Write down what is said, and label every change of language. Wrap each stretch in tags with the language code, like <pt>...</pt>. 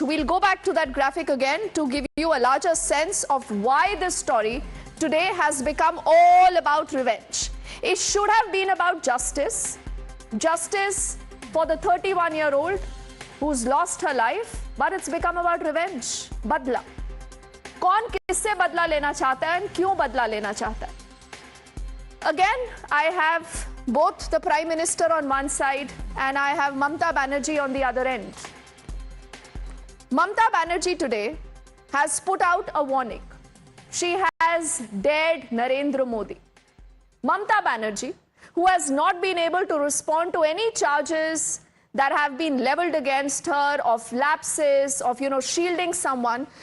<en>We'll go back to that graphic again to give you a larger sense of why this story today has become all about revenge. It should have been about justice. Justice for the 31-year-old who's lost her life, but it's become about revenge. Badla.</en> <hi>कौन किससे बदला लेना चाहता है और क्यों बदला लेना चाहता है?</hi> <en>Again, I have both the Prime Minister on one side and I have Mamata Banerjee on the other end. Mamata Banerjee today has put out a warning. She has dared Narendra Modi. Mamata Banerjee, who has not been able to respond to any charges that have been leveled against her of lapses, of, shielding someone.</en>